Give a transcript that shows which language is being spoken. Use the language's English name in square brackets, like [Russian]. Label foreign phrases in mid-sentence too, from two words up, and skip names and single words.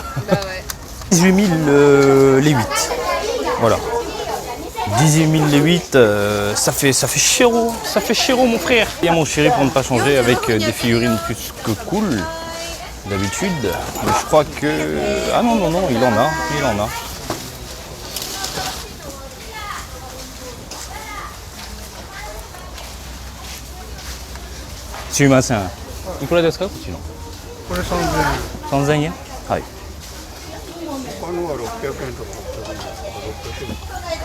[French] Bah ouais. 18 000 les 8. Voilà. 18 000 les 8, ça fait chéro. Ça fait chéro mon frère. Et mon chéri pour ne pas changer avec des figurines plus que cool d'habitude. Mais je crois que... Ah non, il en a. [Japanese] すいません。いくらですかこっちの？これ3000円。 3000円？はい。他のは600円とか800円。